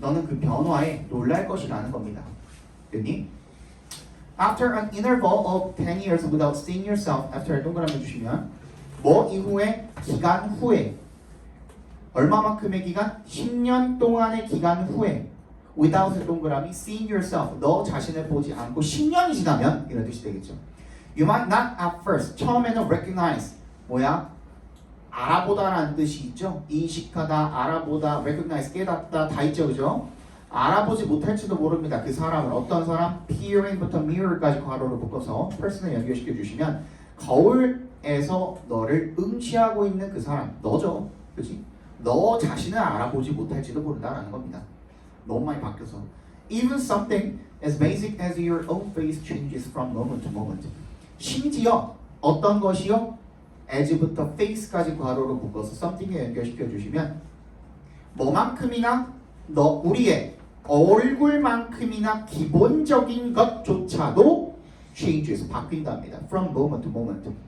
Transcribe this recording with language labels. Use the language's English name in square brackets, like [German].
[Korean] 너는 그 변화에 놀랄 것이라는 겁니다. 됐니? [English] After an interval of 10 years without seeing yourself, after [Korean] 동그라미 주시면 뭐 이후에 기간 후에 얼마만큼의 기간? 10년 동안의 기간 후에 without 동그라미 [English] seeing yourself, [Korean] 너 자신을 보지 않고 10년이 지나면 이런 뜻이 되겠죠. [English] You might not at first, [Korean] 처음에는 [English] recognize, [Korean] 뭐야? 알아보다라는 뜻이 있죠. 인식하다, 알아보다, recognize, 깨닫다 다 있죠, 그죠? 알아보지 못할지도 모릅니다. 그 사람을 어떤 사람? peering부터 mirror까지 괄호로 묶어서 person을 연결시켜 주시면 거울에서 너를 응시하고 있는 그 사람, 너죠, 그렇지? 너 자신을 알아보지 못할지도 모른다라는 겁니다. 너무 많이 바뀌어서. [English] Even something as basic as your own face changes from moment to moment. [Korean] 심지어 어떤 것이요? as부터 face까지 괄호로 묶어서 something에 연결시켜 주시면 뭐만큼이나 우리의 얼굴만큼이나 기본적인 것조차도 changes, 바뀐답니다. [English] From moment to moment.